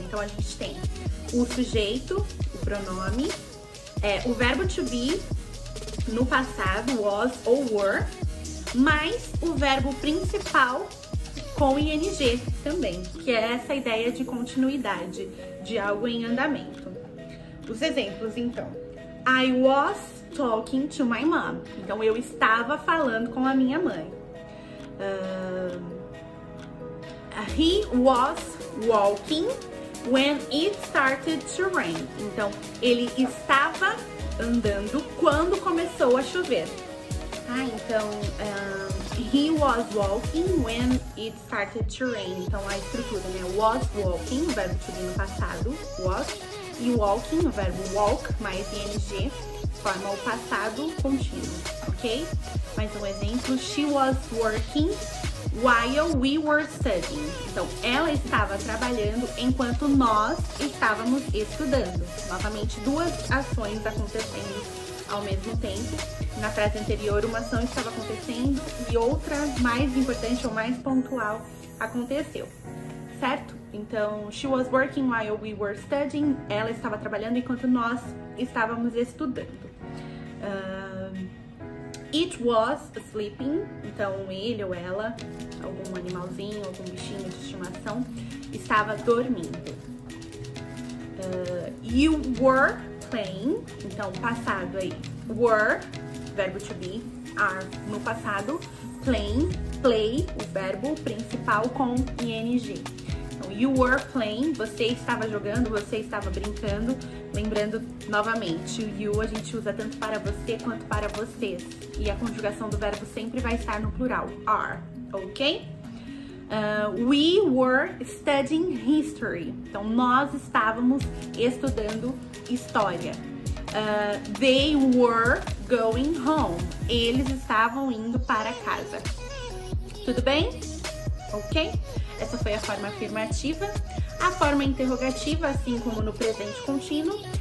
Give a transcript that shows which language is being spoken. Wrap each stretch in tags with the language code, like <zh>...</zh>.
<pt>Então, a gente tem o sujeito, o pronome, o verbo to be no passado, was ou were, mais o verbo principal com ing também, que é essa ideia de continuidade, de algo em andamento. Os exemplos, então.</pt> <en>I was talking to my mom.</en> <pt>Então, eu estava falando com a minha mãe.</pt> <en>He was walking when it started to rain.</en> <pt>Então, ele estava andando quando começou a chover. Então,</pt> <en>he was walking when it started to rain.</en> <pt>Então, a estrutura, né? Was walking, o verbo to be no passado, was. E walking, o verbo walk, mais ing, forma o passado contínuo, ok? Mais um exemplo.</pt> <en>She was working while we were studying.</en> <pt>Então, ela estava trabalhando enquanto nós estávamos estudando. Novamente, duas ações acontecendo ao mesmo tempo. Na frase anterior, uma ação estava acontecendo e outra, mais importante ou mais pontual, aconteceu. Certo? Então,</pt> <en>she was working while we were studying.</en> <pt>Ela estava trabalhando enquanto nós estávamos estudando.</pt> <en>It was sleeping.</en> <pt>Então, ele ou ela, algum animalzinho, algum bichinho de estimação, estava dormindo.</pt> <en>You were playing.</en> <pt>Então, passado aí. Were, verbo to be, are no passado. Playing, play, o verbo principal com ing. Então,</pt> <en>you were playing,</en> <pt>você estava jogando, você estava brincando. Lembrando, novamente, o you a gente usa tanto para você quanto para vocês. E a conjugação do verbo sempre vai estar no plural, are, ok?</pt> <en>We were studying history.</en> <pt>Então, nós estávamos estudando história.</pt> <en>They were going home.</en> <pt>Eles estavam indo para casa. Tudo bem? Ok? Essa foi a forma afirmativa. A forma interrogativa, assim como no presente contínuo.</pt>